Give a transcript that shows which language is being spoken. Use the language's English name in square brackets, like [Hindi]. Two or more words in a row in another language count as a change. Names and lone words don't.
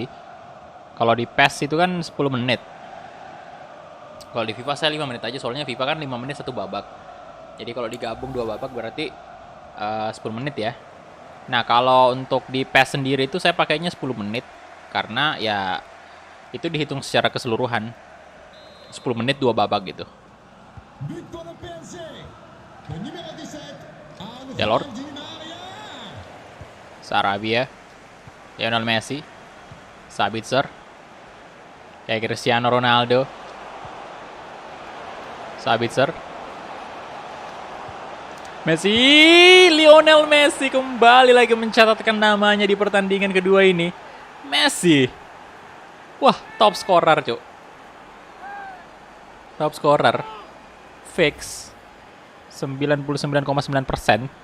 [Indonesian] Kalau di PES itu kan 10 menit. Kalau di FIFA saya 5 menit aja, soalnya FIFA kan 5 menit satu babak. Jadi kalau digabung 2 babak berarti 10 menit ya. Nah, kalau untuk di PES sendiri itu saya pakainya 10 menit. Karena ya itu dihitung secara keseluruhan. 10 menit 2 babak gitu. [French] But pour le PSG. Le numéro 17, Angel Delort. Di Maria. Sarabia. Lionel Messi. Sabitzer. [Indonesian] Kayak Cristiano Ronaldo. Sabitzer. Messi, Lionel Messi kembali lagi mencatatkan namanya di pertandingan kedua ini. Messi. Wah, [English] top scorer, [Indonesian] Cuk. [English] Top scorer. Fix. 99,9%.